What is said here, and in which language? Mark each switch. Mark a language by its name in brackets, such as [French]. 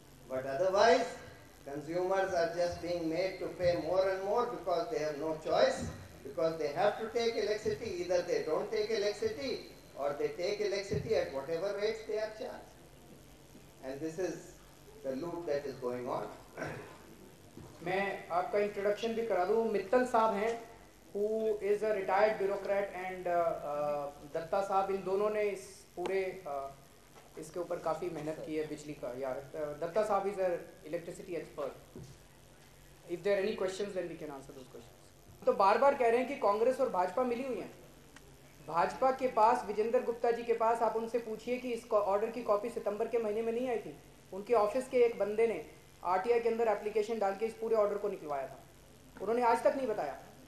[English] But otherwise, consumers are just being made to pay more and more because they have no choice, because they have to take electricity. Either they don't take electricity or they take electricity at whatever rates they are charged. And this is the loop that is going on. [Hindi] मैं आपका introduction भी करा दूं. मित्तल साहब हैं, [English] who is a retired bureaucrat, [Hindi] and Dutta साहब, इन दोनों ने इस पूरे इसके ऊपर काफ़ी मेहनत की है बिजली का. [English] यार दत्ता साहब is a electricity expert. If there are any questions, then we can answer those questions. [Hindi] तो बार बार कह रहे हैं कि कांग्रेस और भाजपा मिली हुई हैं. भाजपा के पास, विजेंद्र गुप्ता जी के पास, आप उनसे पूछिए कि इस ऑर्डर की कॉपी सितंबर के महीने में नहीं आई थी. उनके ऑफिस के एक बंदे ने आरटीआई के अंदर एप्लीकेशन डाल के इस पूरे ऑर्डर को निकलवाया था. उन्होंने आज तक नहीं बताया.